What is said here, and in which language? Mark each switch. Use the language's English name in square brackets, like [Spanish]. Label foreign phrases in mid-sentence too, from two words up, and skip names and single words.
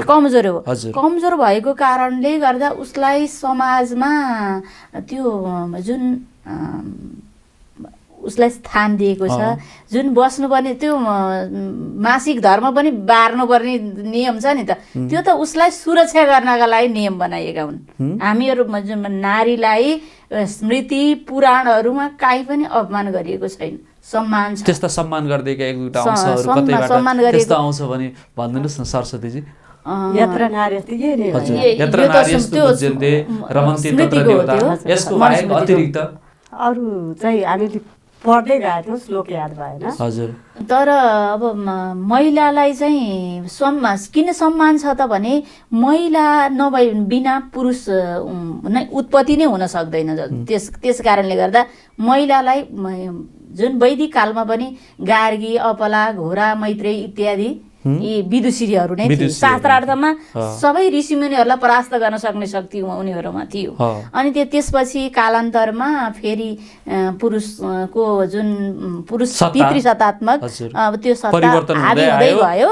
[Nepali] हो कमजोर भएको कारणले गर्दा उसलाई समाजमा त्यो जुन उसलाई स्थान दिएको छ जुन बस्नुपर्ने त्यो मासिक धर्म पनि बार्नुपर्ने नियम छ नि त त्यो त उसलाई सुरक्षा गर्नका लागि नियम बनाइएका हुन् हामीहरू नारीलाई स्मृति पुराणहरूमा काहीँ पनि अपमान गरिएको छैन सम्मान छ त्यस्ता सम्मान गर्दैका एक दुईटा अंशहरू कतैबाट त्यस्तो आउँछ भने भनिदिनुस् न सरस्वतीजी [Sanskrit] यत्र नार्यस्ति यत्र नार्यस्तु पूज्यन्ते रमन्ते तत्र देवता [Nepali] यसको बाहेक अतिरिक्त अरू चाहिँ हामीले पढ्दै गएको थियौँ श्लोक याद भएन हजुर तर अब महिलालाई चाहिँ किन सम्मान छ त भने महिला नभए बिना पुरुष नै उत्पत्ति नै हुन सक्दैन त्यस कारणले गर्दा महिलालाई जुन वैदिक कालमा पनि गार्गी अपला घोरा मैत्रेय इत्यादि यी विदुषीहरू नै थिए शास्त्रार्थमा सबै ऋषिमुनिहरूलाई परास्त गर्न सक्ने शक्ति उनीहरूमा थियो अनि त्यसपछि कालान्तरमा फेरि पुरुषको जुन पुरुष पितृसत्तात्मक त्यो सत्ता हाबी हुँदै गयो